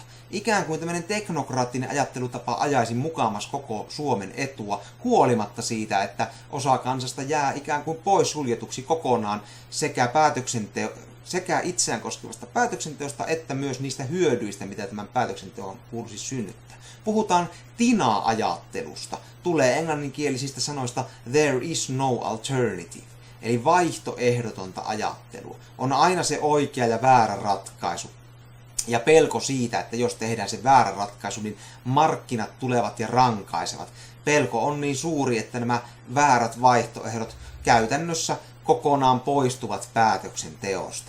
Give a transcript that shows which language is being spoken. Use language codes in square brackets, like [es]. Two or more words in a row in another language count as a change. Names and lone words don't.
[fi] Ikään kuin tämmöinen teknokraattinen ajattelutapa ajaisi mukamas koko Suomen etua, huolimatta siitä, että osa kansasta jää ikään kuin pois suljetuksi kokonaan sekä itseään koskevasta päätöksenteosta että myös niistä hyödyistä, mitä tämän päätöksenteon kuuluisi synnyttää. Puhutaan TINA-ajattelusta. Tulee englanninkielisistä sanoista [en] there is no alternative, [fi] eli vaihtoehdotonta ajattelua. On aina se oikea ja väärä ratkaisu. Ja pelko siitä, että jos tehdään se väärä ratkaisu, niin markkinat tulevat ja rankaisevat. Pelko on niin suuri, että nämä väärät vaihtoehdot käytännössä kokonaan poistuvat päätöksenteosta.